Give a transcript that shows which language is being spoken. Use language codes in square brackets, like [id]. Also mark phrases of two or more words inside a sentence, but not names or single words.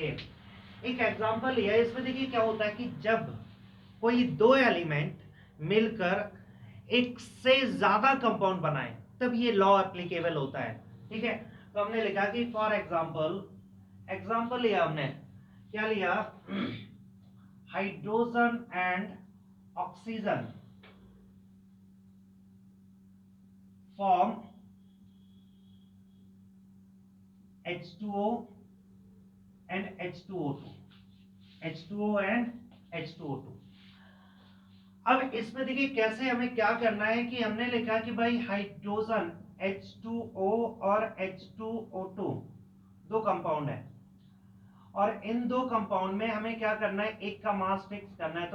[hi] एक एग्जांपल लिया है, इसमें देखिए क्या होता है कि जब कोई दो एलिमेंट मिलकर एक से ज्यादा कंपाउंड बनाए तब ये [en] law applicable [hi] होता है। ठीक है, तो हमने लिखा कि [en] for example [hi] लिया हमने, क्या लिया? [en] hydrogen and oxygen form H2O and H2O2, H2O and H2O2। [hi] अब इसमें देखिए कैसे हमें क्या करना है कि हमने लिखा कि भाई हाइड्रोजन H2O और H2O2 दो कंपाउंड है और इन दो कंपाउंड में हमें क्या करना है, एक का [en] mass fix [hi] करना है।